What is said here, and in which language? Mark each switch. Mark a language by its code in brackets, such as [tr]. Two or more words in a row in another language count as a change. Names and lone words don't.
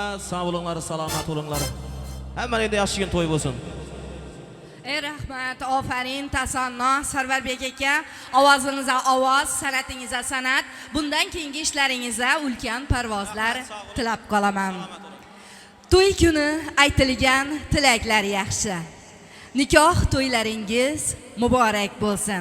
[az] sağ olunlar, salamat olunlar. Həmmənə də yaxşı gün toy olsun. [uz] Ey rahmat, aferin, tasanno, Sarvarbek aka, ovozingizga ovoz, sanatingizga sanat, bundan keyingi ishlaringizga ulkan parvozlar tilab qolaman. To'y kuni aytilgan tilaklar yaxshi. Nikoh to'ylaringiz muborak bo'lsin.